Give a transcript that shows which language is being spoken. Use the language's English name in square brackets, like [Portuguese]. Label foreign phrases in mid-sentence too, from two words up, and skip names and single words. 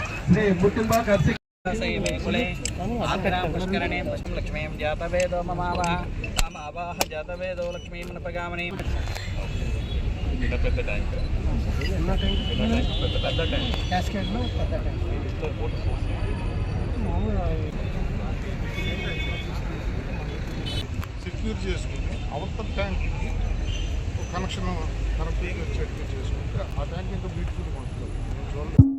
[Sanskrit] पुष्करणे लक्ष्मीं जातवेदो ममावह तामावाह जातवेदो लक्ष्मीं नपगामनि [Telugu] సెక్యూర్ చేసుకుని అవతల [English] tank connection [Telugu] కరెక్ట్గా వచ్చేట్టు చేసుకుంటే ఆ ట్యాంక్ ఇంకా బ్యూటిఫుల్గా ఉంటుంది.